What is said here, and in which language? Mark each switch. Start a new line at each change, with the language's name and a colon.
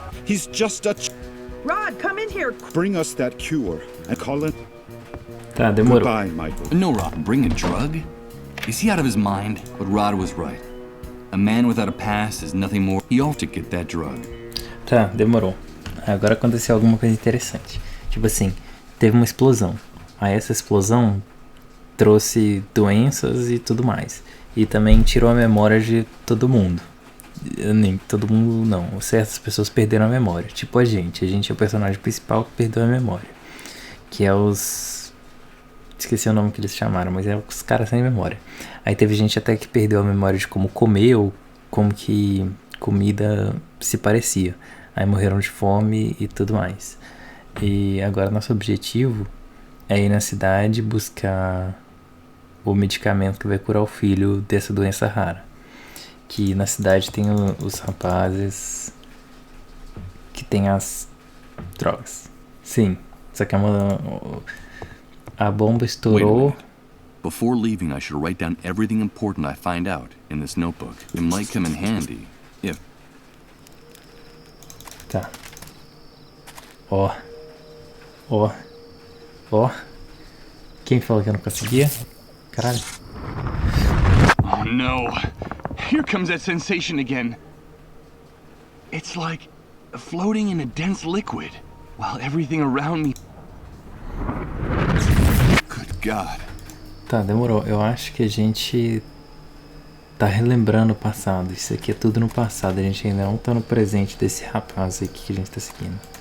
English: He's just a... Rod, come in here. Bring us that cure and call it...
Portuguese: Tá, demorou.
English: Goodbye, Michael. No, Rod, bring a drug? Is he out of his mind? But Rod was right. A man without a past is nothing more. He ought to get that drug.
Portuguese: Tá, demorou. Agora aconteceu alguma coisa interessante. Tipo assim, teve uma explosão. Aí essa explosão trouxe doenças e tudo mais. E também tirou a memória de todo mundo. Nem todo mundo não. Certas pessoas perderam a memória. Tipo a gente. A gente é o personagem principal que perdeu a memória. Que é os... Esqueci o nome que eles chamaram, mas é os caras sem memória. Aí teve gente até que perdeu a memória de como comer ou como que comida se parecia. Aí morreram de fome e tudo mais. E agora nosso objetivo é ir na cidade buscar o medicamento que vai curar o filho dessa doença rara. Que na cidade tem os rapazes que tem as drogas. Sim, só que a bomba estourou.
English: Before leaving, I should write down everything important I find out in this notebook. It might come in handy if...
Portuguese: Tá. Ó. Ó. Ó. Quem falou que eu não conseguia? Caralho.
English: Oh no. Here comes that sensation again. It's like floating in a dense liquid while everything around me... Good God.
Portuguese: Tá, demorou. Eu acho que a gente tá relembrando o passado. Isso aqui é tudo no passado. A gente ainda não tá no presente desse rapaz aqui que a gente tá seguindo.